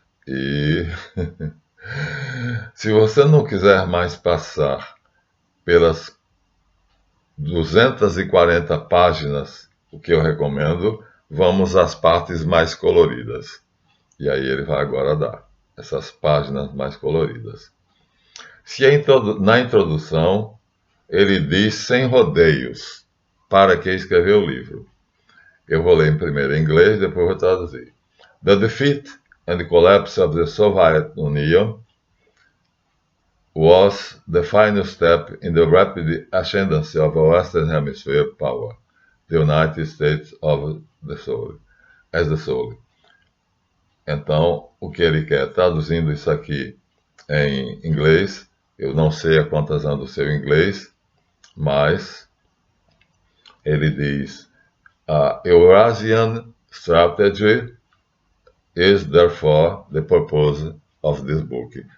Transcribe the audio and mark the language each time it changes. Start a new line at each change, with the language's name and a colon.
Portuguese: E se você não quiser mais passar pelas 240 páginas, o que eu recomendo, vamos às partes mais coloridas. E aí ele vai agora dar essas páginas mais coloridas. Na introdução, ele diz sem rodeios, para que escrever o livro. Eu vou ler primeiro em inglês, depois vou traduzir.
English: The defeat and the collapse of the Soviet Union was the final step in the rapid ascendancy of a Western Hemisphere power, the United States of the Soul, as the Soul.
Portuguese: Então, o que ele quer, traduzindo isso aqui em inglês, eu não sei a quantas anos do seu inglês, mas ele diz:
English: A Eurasian strategy is therefore the purpose of this book.